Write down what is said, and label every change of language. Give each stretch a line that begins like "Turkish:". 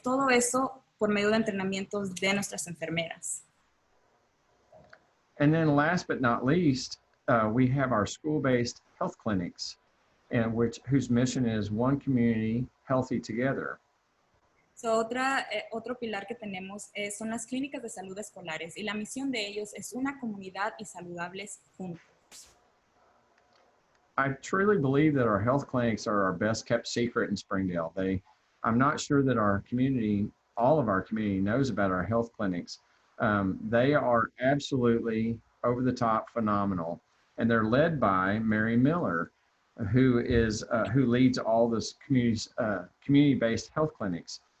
Spanish: Todo eso por medio de entrenamientos de nuestras enfermeras.
English: And then last but not least, we have our school-based health clinics, whose mission is one community healthy together.
Spanish: So, otro pilar que tenemos son las clínicas de salud escolares, y la misión de ellos es una comunidad y saludables juntos.
English: I truly believe that our health clinics are our best kept secret in Springdale. I'm not sure that our community, all of our community, knows about our health clinics. They are absolutely over the top phenomenal, and they're led by Mary Miller, who leads all this community-based health clinics.